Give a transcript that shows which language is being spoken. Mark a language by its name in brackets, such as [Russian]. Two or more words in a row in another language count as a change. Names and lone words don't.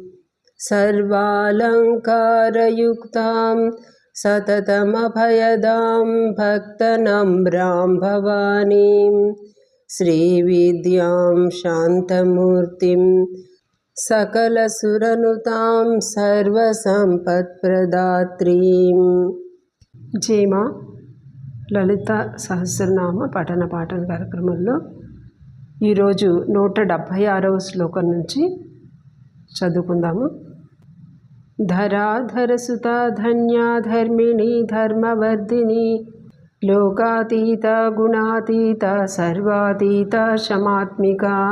[Sanskrit] सर्वालङ्कारयुक्तां सततमभयदां भक्तनम्रां भवानीं श्रीविद्यां शान्तमूर्तिं सकलसुरनुतां सर्वसम्पत्प्रदात्रीं। [Telugu] జయమా లలిత సహస్రనామ పఠన పాఠన కార్యక్రమంలో ఈరోజు 176వ శ్లోకం నుంచి చదువుకుందాము. [Sanskrit] ధరాధరసుత ధన్యా ధర్మిణి ధర్మవర్ధిని లోకాతీత గుణాతీత సర్వాతీత శమాత్మిక.